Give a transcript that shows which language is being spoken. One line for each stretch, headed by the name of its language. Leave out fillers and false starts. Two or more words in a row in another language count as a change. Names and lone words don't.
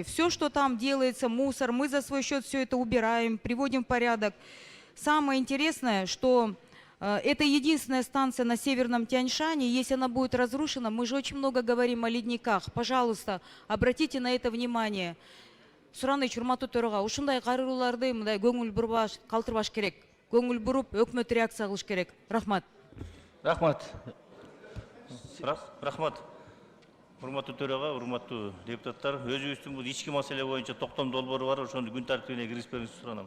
Russian: Все, что там делается, мусор, мы за свой счет все это убираем, приводим в порядок. Самое интересное, что это единственная станция на Северном Тяньшане. Если она будет разрушена, мы же очень много говорим о ледниках. Пожалуйста, обратите на это внимание.
Kyrgyz: Сураныч, урматтуу төрага, ушундай кайрылууларды мындай көңүл бурбаш, калтырбаш керек. Көңүл буруп, өкмөт реакция кылыш керек. Рахмат. Рахмат. Рахмат. Урматтуу төрага, урматтуу депутаттар, өзүбүздүн бул ички маселе боюнча токтом долбоору бар, ошону күн тартибине киргизбеңизди суранам.